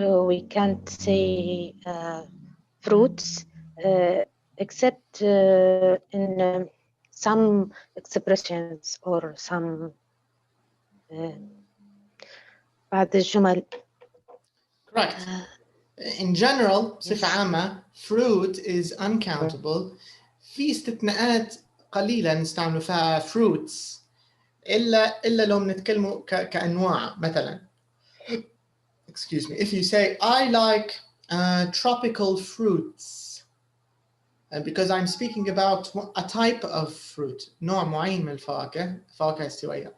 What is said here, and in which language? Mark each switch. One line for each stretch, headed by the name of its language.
English: We can't say fruits except in some expressions or some
Arabic: بعض الجمل.
English: Correct. In general,
Arabic: بصفة عامة,
English: fruit is uncountable.
Arabic: في استثناءات قليلة نستعمل فيها fruits إلا لو بنتكلموا كأنواع مثلا.
English: Excuse me. If you say I like tropical fruits, because I'm speaking about a type of fruit,
Arabic: نوع معين من الفواكه استوائية.